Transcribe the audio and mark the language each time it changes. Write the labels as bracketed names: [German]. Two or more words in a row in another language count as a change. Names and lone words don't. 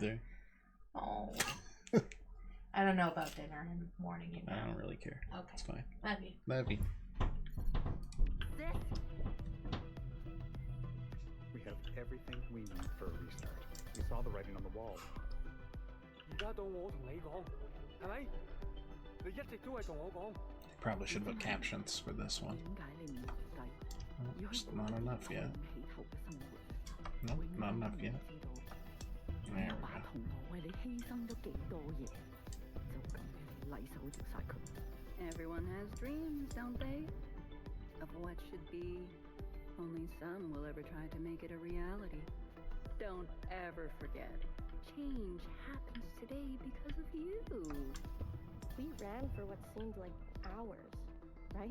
[English] neither. Oh. I don't know about dinner in the morning. You know. I don't really care. Okay. It's fine. Love you. Love you. We have everything we need for a restart. We saw the writing on the wall. [Cantonese] 而家到我同你講，係咪？你一直都係同我講。 [English] Probably should put captions for this one. Just not enough yet. Nope, not enough yet. There we go. [Cantonese] 同我為你犧牲咗幾多嘢，就咁樣禮手搖晒佢。 [English] Everyone has dreams, don't they? Of what should be. Only some will ever try to make it a reality. Don't ever forget, change happens today because of you. We ran for what seemed like hours, right?